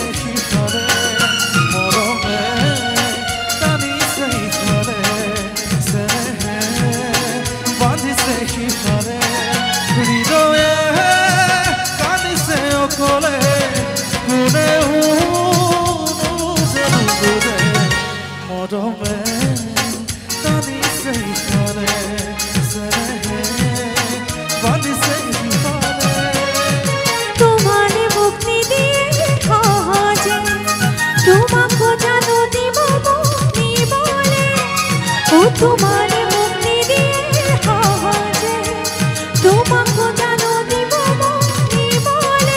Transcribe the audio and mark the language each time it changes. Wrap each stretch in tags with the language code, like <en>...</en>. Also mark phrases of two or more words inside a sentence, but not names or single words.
<as>সিফালে মৰমে টানিছে ইফালে চেনেহে বান্ধিছে সিফালে হৃদয়ে কান্দিছে অকলে কোনেও নুবুজে মৰমে টানিছে ইফালে</as> <bn>তোমারে মুক্তি দিয়ে সহজে তোমাকে জানো দিব মনি বলে ও তোমারে মুক্তি দিয়ে সহজে তোমাকে জানো দিব মনি বলে</bn>